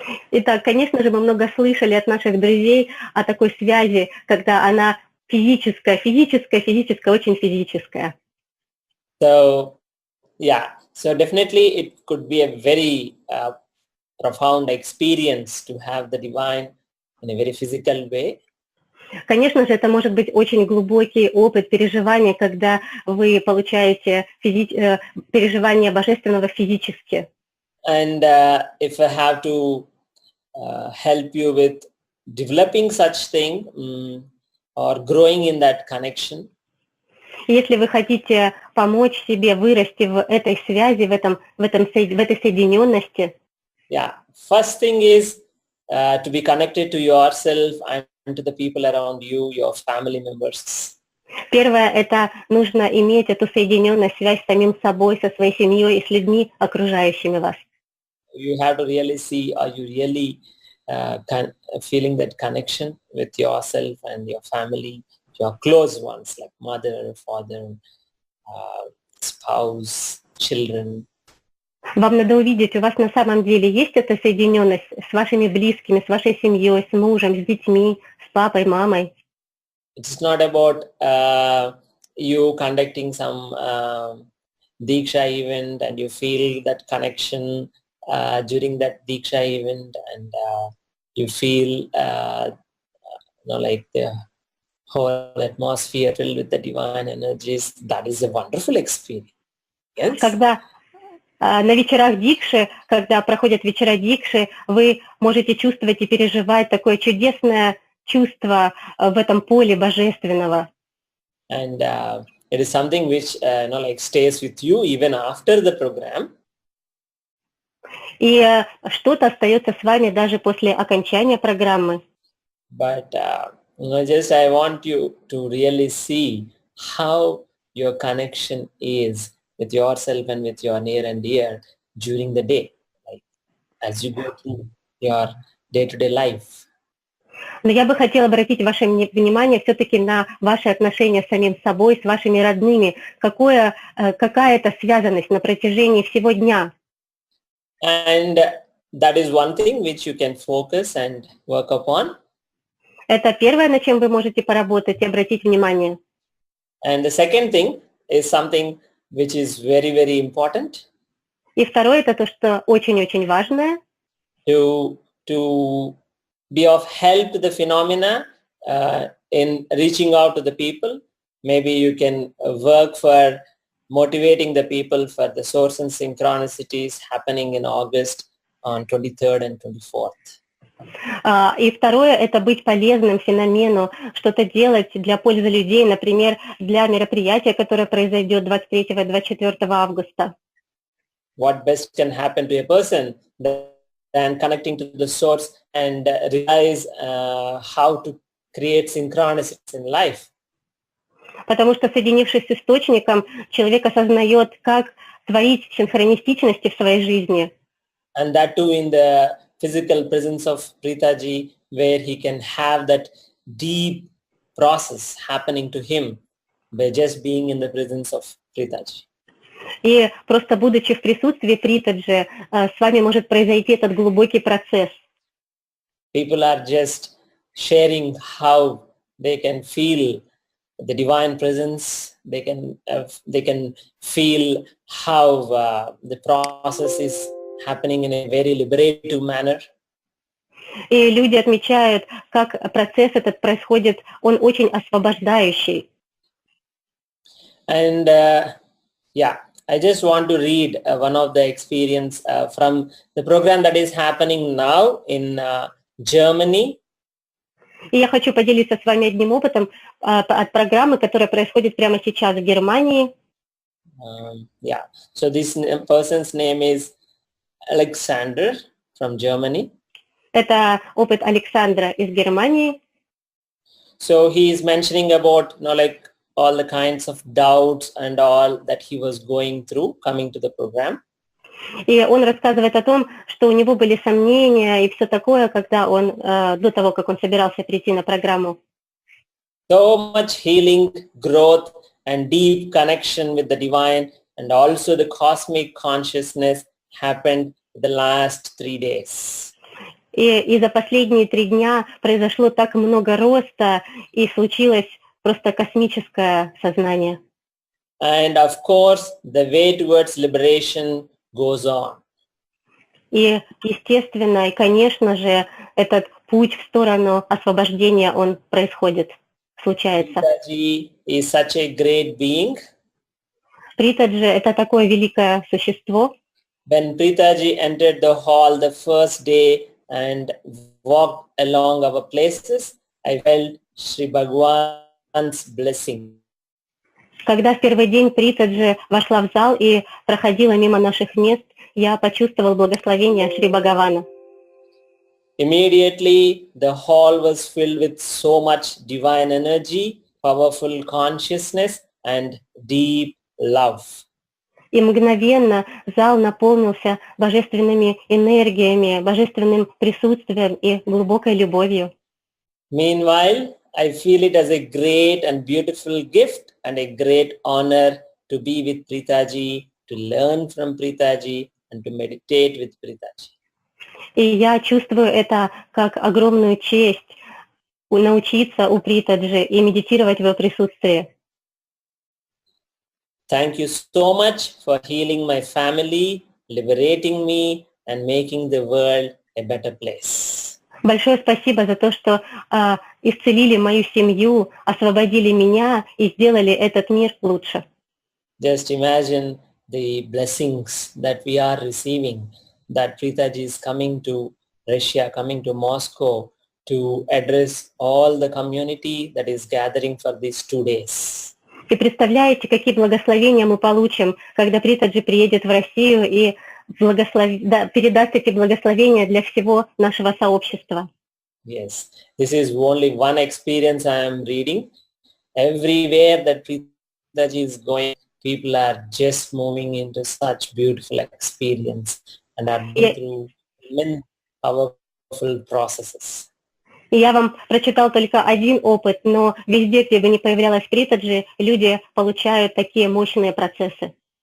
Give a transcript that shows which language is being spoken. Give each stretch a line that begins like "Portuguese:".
Russian: Итак, конечно же, мы много слышали от наших друзей о такой связи, когда она физическая, очень физическая.
English: So, yeah, so definitely it could be a very profound experience to have the divine in a very physical way.
Russian: Конечно же, это может быть очень глубокий опыт переживания, когда вы получаете переживание Божественного физически.
English: And if I have to help you with developing such thing or growing in that connection,
Russian: если вы хотите помочь себе вырасти в этой связи, в этой соединенности,
English: yeah, first thing is to be connected to yourself and to the people around you, your family members.
Russian: Первое – это нужно иметь эту соединенность, связь с самим собой, со своей семьей и с людьми, окружающими вас.
English: You have to really see, are you really feeling that connection with yourself and your family, your close ones like mother, father, spouse, children.
Russian: Вам надо увидеть, у вас на самом деле есть эта соединенность с вашими близкими, с вашей семьей, с мужем, с детьми, с папой, мамой.
English: It's not about you conducting some Diksha event and you feel that connection during that Diksha event and you feel like the whole atmosphere filled with the divine energies. That is a wonderful experience. Yes?
Russian: Когда на вечерах Дикши, когда проходят вечера Дикши, вы можете чувствовать и переживать такое чудесное чувство в этом поле божественного.
English: And it is something which stays with you even after the program.
Russian: И что-то остается с вами даже после окончания программы.
English: But just I want you to really see how your connection is with yourself and with your near and dear during the day, like as you go through your day-to-day life.
Russian: Но я бы хотела обратить ваше внимание все-таки на ваши отношения с самим собой, с вашими родными. Какая-то связанность на протяжении всего дня.
English: And that is one thing which you can focus and work upon.
Russian: Это первое, над чем вы можете поработать и обратить внимание.
English: And the second thing is something which is very, very important.
Russian: И второе, это то, что очень-очень важное.
English: To be of help to the phenomena in reaching out to the people. Maybe you can work for motivating the people for the source and synchronicities happening in August on 23rd and 24th.
Russian: И второе – это быть полезным феномену, что-то делать для пользы людей, например, для мероприятия, которое произойдет 23 и 24 августа.
English: What best can happen to a person than connecting to the source and realize how to create synchronicities in life?
Russian: Потому что, соединившись с источником, человек осознает, как творить синхронистичности в своей жизни.
English: And that too in the physical presence of Pritaji, where he can have that deep process happening to him by just being in the presence of Pritaji.
Russian: И просто будучи в присутствии Притаджи, с вами может произойти этот глубокий процесс.
English: People are just sharing how they can feel the divine presence. They can feel how the process is happening in a very liberative manner.
Russian: И люди отмечают, как процесс этот происходит, он очень освобождающий.
English: And I just want to read one of the experience from the program that is happening now in Germany.
Russian: И я хочу поделиться с вами одним опытом от программы, которая происходит прямо сейчас в Германии.
English: So this person's name is Alexander from Germany.
Russian: Это опыт Александра из Германии.
English: So he is mentioning about all the kinds of doubts and all that he was going through coming to the program.
Russian: И он рассказывает о том, что у него были сомнения и все такое, когда он, до того, как он собирался прийти на программу.
English: So much healing, growth and deep connection with the divine and also the cosmic consciousness happened the last 3 days.
Russian: И за последние 3 дня произошло так много роста, и случилось просто космическое сознание.
English: And of course, the way towards liberation goes on.
Russian: И, естественно, и, конечно же, этот путь в сторону освобождения, он происходит, случается.
English: Pritaji is such a great being.
Russian: Притаджи – это такое великое существо.
English: When Pritaji entered the hall the first day and walked along our places, I felt Sri Bhagwan's blessing.
Russian: Когда в первый день Притаджи вошла в зал и проходила мимо наших мест, я почувствовал благословение Шри Бхагавана.
English: Immediately, the hall was filled with so much divine energy powerful consciousness and deep love.
Russian: И мгновенно зал наполнился божественными энергиями, божественным присутствием и глубокой любовью.
English: Meanwhile, I feel it as a great and beautiful gift and a great honor to be with Preetaji, to learn from Preetaji and to meditate with Preetaji.
Russian: И я чувствую это как огромную честь научиться у Притаджи и медитировать в его присутствии.
English: Thank you so much for healing my family, liberating me and making the world a better place.
Russian: Большое спасибо за то, что исцелили мою семью, освободили меня и сделали этот мир лучше.
English: Just imagine the blessings that we are receiving, that Preetaji is coming to Russia, coming to Moscow to address all the community that is gathering for these 2 days.
Russian: И представляете, какие благословения мы получим, когда Притаджи приедет в Россию и передаст эти благословения для всего нашего сообщества.
English: Yes, this is only one experience I am reading. Everywhere that Preetaji is going, people are just moving into such beautiful experience and are going through immense powerful processes.
Russian: И я вам прочитал только один опыт, но везде, где бы ни появлялась Притаджи, люди получают такие мощные процессы.